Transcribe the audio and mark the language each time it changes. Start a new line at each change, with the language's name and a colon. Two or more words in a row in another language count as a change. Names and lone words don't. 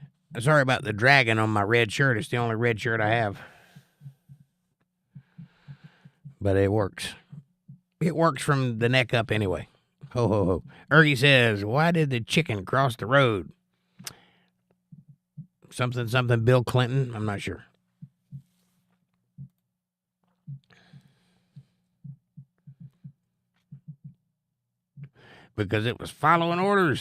English: Sorry about the dragon on my red shirt. It's the only red shirt I have. But it works. It works from the neck up anyway. Ho, ho, ho. Ergie says, why did the chicken cross the road? Something, Bill Clinton? I'm not sure. Because it was following orders.